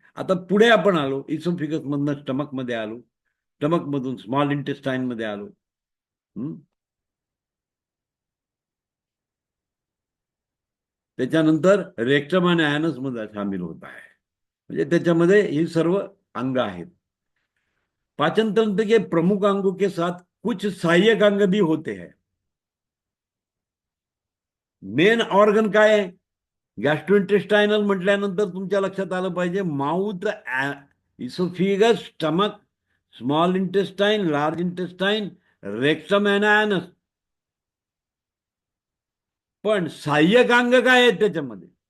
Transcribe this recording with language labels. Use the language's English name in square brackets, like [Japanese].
[Marathi] आता पुढे आपण आलो, इसोफिगस मधनं स्टमक मध्ये आलो, स्टमक मधून स्मॉल इंटेस्टाईन मध्ये आलो. त्याच्यानंतर रेक्टम आणि ॲनस मध्ये सामील होत आहे. म्हणजे त्याच्यामध्ये ही सर्व अंग आहेत. [Hindi] पाचन तंत्र के प्रमुख अंगों के साथ कुछ सहाय्यक अंग भी होते हैं. [Marathi] मेन ऑर्गन काय आहे? गॅस्ट्रोइंटेस्टायनल म्हटल्यानंतर तुमच्या लक्षात आलं पाहिजे mouth, oesophagus, stomach, small intestine, large intestine, rectum and anus. पण सहाय्यक अंग काय आहेत त्याच्यामध्ये?